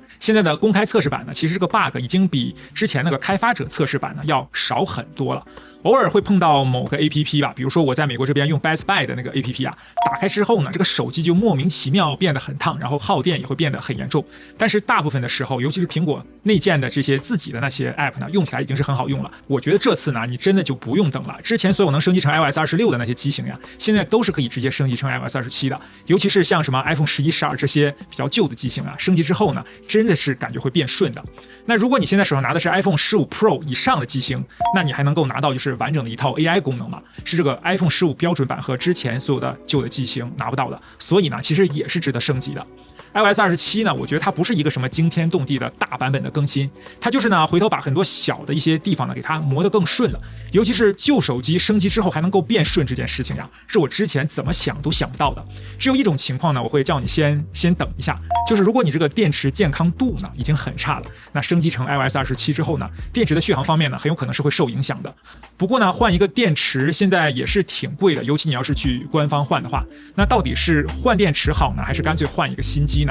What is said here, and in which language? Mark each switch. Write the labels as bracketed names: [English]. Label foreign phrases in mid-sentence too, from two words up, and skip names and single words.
[Chinese] 現在的公開測試版呢，其實這個 bug 已經比之前那個開發者測試版呢要少很多了。偶爾會碰到某個 APP 吧，比如說我在美國這邊用 Best Buy 的那個 APP 啊，打開之後呢，這個手機就莫名其妙變得很燙，然後耗電也會變得很嚴重。但是大部分的時候，尤其是蘋果內建的這些自己的那些 App 呢，用起來已經是很好用了。我覺得這次呢，你真的就不用等了。之前所有能升級成 iOS 26的那些機型呀，現在都是可以直接升級成 iOS 27的。尤其是像什麼 iPhone 11、12這些比較舊的機型啊，升級之後呢，真的是感覺會變順的。那如果你現在手上拿的是 iPhone 15 Pro 以上的機型，那你還能夠拿到就是完整的一套 AI 功能嘛，是這個 iPhone 15標準版和之前所有的舊的機型拿不到的，所以呢，其實也是值得升級的。iOS 27呢，我覺得它不是一個什麼驚天動地的大版本的更新，它就是呢回頭把很多小的一些地方呢給它磨得更順了。尤其是舊手機升級之後還能夠變順這件事情呀，是我之前怎麼想都想不到的。只有一種情況呢，我會叫你先等一下，就是如果你這個電池健康度呢已經很差了，那升級成 iOS 27之後呢，電池的續航方面呢很有可能是會受影響的。不過呢，換一個電池現在也是挺貴的，尤其你要是去官方換的話，那到底是換電池好呢，還是乾脆換一個新機呢？